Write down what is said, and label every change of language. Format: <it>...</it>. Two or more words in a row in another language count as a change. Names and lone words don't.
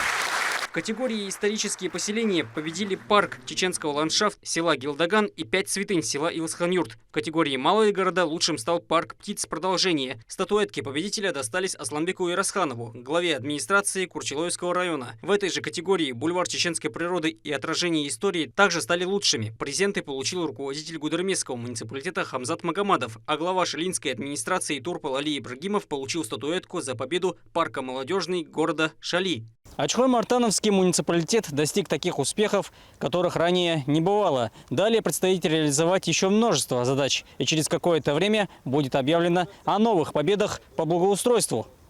<ru>В категории «Исторические поселения» победили парк чеченского ландшафт села Гилдаган и 5 святынь села Илсхан-Юрт. В категории «Малые города» лучшим стал парк птиц продолжение. Статуэтки победителя достались Асланбеку Ирасханову, главе администрации Курчалойского района. В этой же категории бульвар чеченской природы и отражение истории также стали лучшими. Презенты получил руководитель Гудермесского муниципалитета Хамзат Магомадов, а глава шалинской администрации Турпал Али Ибрагимов получил статуэтку за победу парка молодежный города Шали. Ачхой-Мартановский муниципалитет достиг таких успехов, которых ранее не бывало. Далее предстоит реализовать еще множество задач, и через какое-то время будет объявлено о новых победах по благоустройству.</ru>